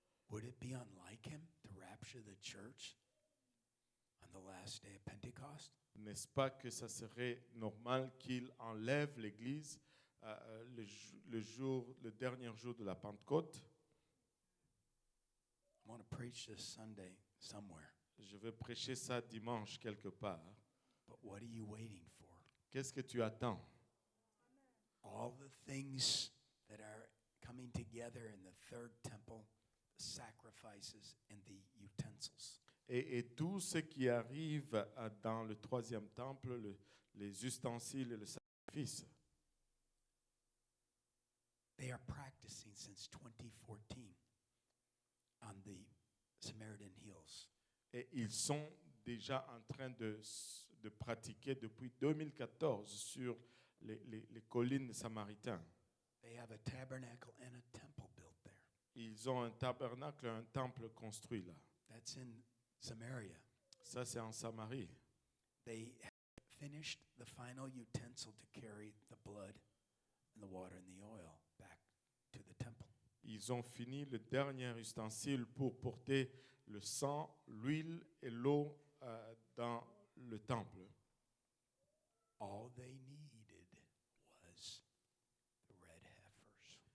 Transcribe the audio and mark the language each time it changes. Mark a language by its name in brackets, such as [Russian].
[English] would it be unlike him to rapture the church on the last day of Pentecost? [French] n'est-ce pas que ça serait normal qu'il enlève l'Église le dernier jour de la Pentecôte? [English] I'm going to preach this Sunday somewhere. [French] Je vais prêcher ça dimanche quelque part. [English] But what are you waiting for? [French] Qu'est-ce que tu attends? [English] All the things that are coming together in the third temple, the sacrifices and the utensils. [French] Et tout ce qui arrive dans le troisième temple, les ustensiles et le sacrifice, [English] They are practicing since 2014 on the Samaritan Hills. [French] et ils sont déjà en train de pratiquer depuis 2014 sur les collines samaritaines. [English] They have a tabernacle and a temple built there. [French] Ils ont un tabernacle et un temple construit là. [English] That's in Samaria. [French] Ça, c'est en Samarie. [English] They finished the final utensil to carry the blood and the water and the oil back to the temple. [French] Ils ont fini le dernier ustensile pour porter le sang, l'huile et l'eau dans le temple. [English] All they needed was the red heifers.